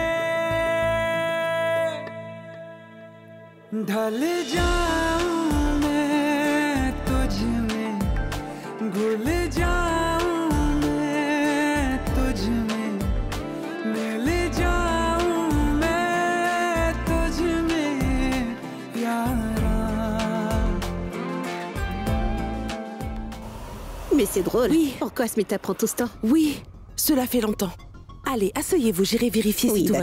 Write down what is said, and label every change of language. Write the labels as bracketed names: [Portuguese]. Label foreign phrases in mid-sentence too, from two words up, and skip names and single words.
[Hindi] ढल जाऊं मैं तुझ में घुल जाऊं मैं तुझ में मिल जाऊं मैं तुझ में यारा [French] Mais c'est drôle. Oui. Pourquoi Smita prend tout ce temps? Oui, cela fait longtemps. Allez, asseyez-vous, j'irai vérifier Oui, si tout va bien.